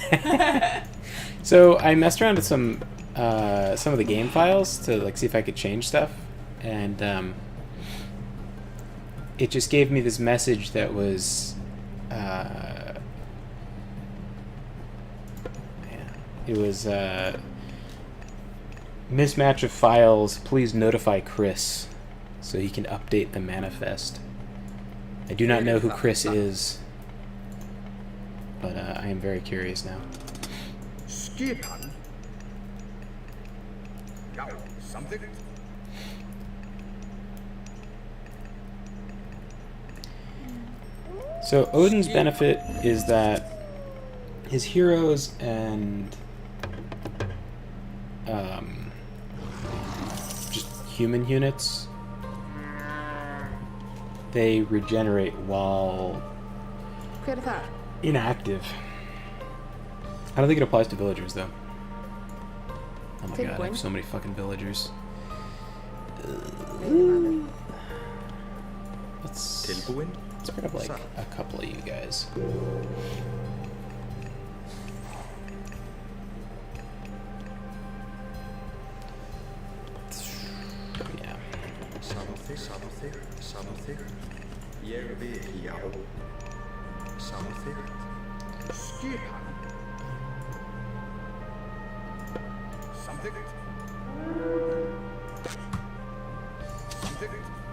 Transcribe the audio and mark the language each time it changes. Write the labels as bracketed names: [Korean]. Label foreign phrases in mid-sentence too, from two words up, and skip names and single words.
[English] So I messed around with some of the game files to like see if I could change stuff, and it just gave me this message that was it was mismatch of files. Please notify Chris so he can update the manifest. I do not know who Chris is, but I am very curious now. [Icelandic] Skipan. Já, samþykkt. [English] So Odin's benefit is that his heroes and just human units, they regenerate while [Icelandic] Hver er það? [English] inactive. I don't think it applies to villagers though. Oh my god, I have so many fucking villagers. [Icelandic] Veiðimaður. [English] Let's [Icelandic] Tilbúin. [English] grab like a couple of you guys. Yeah. [Icelandic] Samþykkt. Ég vil. Já. Samþykkt. Skipan. Samþykkt. Samþykkt.